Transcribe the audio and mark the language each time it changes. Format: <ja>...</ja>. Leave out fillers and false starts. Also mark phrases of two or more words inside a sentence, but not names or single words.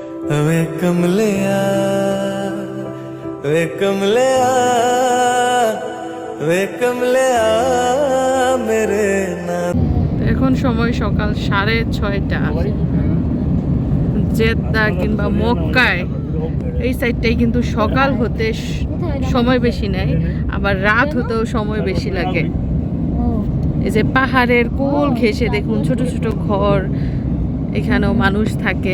<pa>ਵੇ ਕਮਲਿਆ ਵੇ ਕਮਲਿਆ ਵੇ ਕਮਲਿਆ ਮੇਰੇ ਨਾ।</pa> <bn>এখন সময় সকাল 6:30। জেদ্দা কিংবা মক্কায় এই সাইডটাই কিন্তু সকাল হতে সময় বেশি নেয়, আবার রাত হতেও সময় বেশি লাগে। এই যে পাহাড়ের কোল ঘেঁষে দেখুন ছোট ছোট ঘর, এখানেও মানুষ থাকে।</bn>